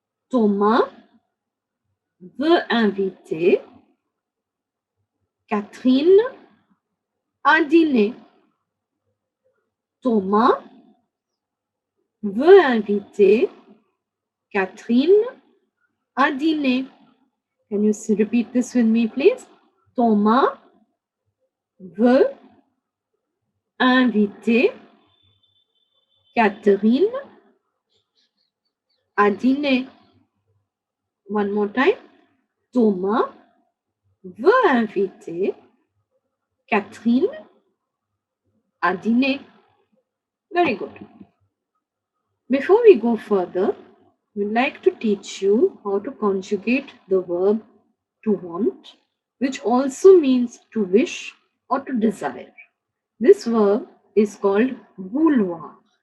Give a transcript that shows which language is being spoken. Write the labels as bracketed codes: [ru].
[fr] Thomas veut inviter Catherine à dîner. Thomas veut inviter Catherine à dîner. [en] Can you repeat this with me, please? [fr] Thomas veut inviter Catherine à dîner. [en] One more time. [fr] Thomas veut inviter Catherine à dîner. [en] Very good. Before we go further, we'd like to teach you how to conjugate the verb to want, which also means to wish or to desire. This verb is called vouloir.